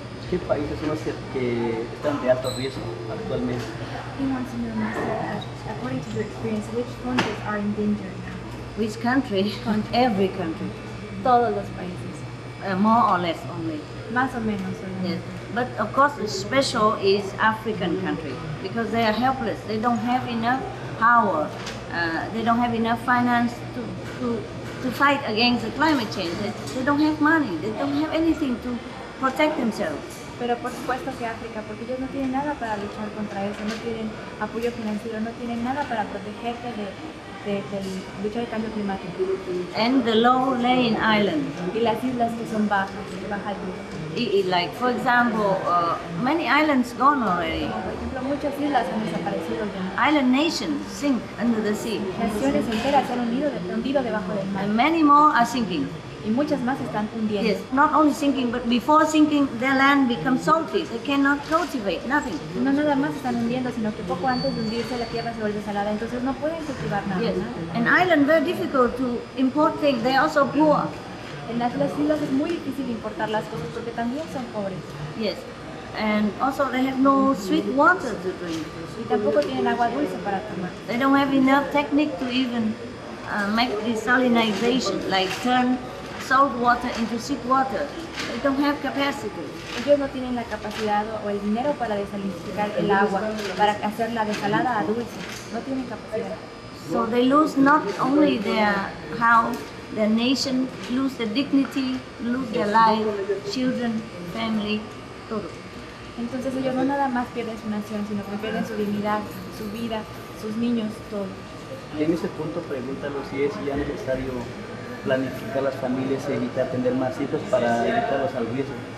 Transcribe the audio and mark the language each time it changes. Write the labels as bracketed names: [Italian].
[Spanish] ¿Qué países son los que están de alto riesgo actualmente? [English] He wants to know, Master, according to your experience, which countries are in danger now? Which country? Every country. [Spanish] Todos los países. [English] More or less only. [Spanish] Más o menos. [English] Yes. But of course, the special is African country because they are helpless. They don't have enough power. They don't have enough finance to fight against the climate change. They don't have money. They don't have anything to protect themselves. [Spanish] Pero por supuesto que África, porque ellos no tienen nada para luchar contra eso, no tienen apoyo financiero, no tienen nada para protegerse de luchar el cambio climático. [English] And the low-lying islands. [Spanish] Y las islas que son bajas, de baja altura. [English] Like, for example, many islands gone already. [Spanish] Por ejemplo, muchas islas han desaparecido ya. [English] Island nations sink under the sea. [Spanish] Naciones enteras se han hundido debajo del mar. [English] And many more are sinking. [Spanish] Y muchas más se están hundiendo. [English] Yes, not only sinking, but before sinking, their land becomes salty. They cannot cultivate, nothing. [Spanish] No nada más se están hundiendo, sino que poco antes de hundirse la tierra se vuelve salada, entonces no pueden cultivar nada. [English] Yes, [Spanish] ¿no? [English] an island very difficult to import things. They are also poor. [Spanish] En las islas es muy difícil importar las cosas porque también son pobres. [English] Yes, and also they have no sweet water to drink. [Spanish] Y tampoco tienen agua dulce para tomar. [English] They don't have enough technique to even make desalinization, like turn salt water into sweet water. They don't have capacity. [Spanish] Ellos no tienen la capacidad o el dinero para desalinificar el agua, para hacerla de salada a dulce. No tienen capacidad. [English] So they lose not only their house, their nation, lose their dignity, lose their life, children, family, todo. [Spanish] Entonces ellos no nada más pierden su nación, sino que pierden su dignidad, su vida, sus niños, todo. Y en ese punto pregúntalo si es ya necesario planificar las familias y evitar tener más hijos para evitarlos al riesgo.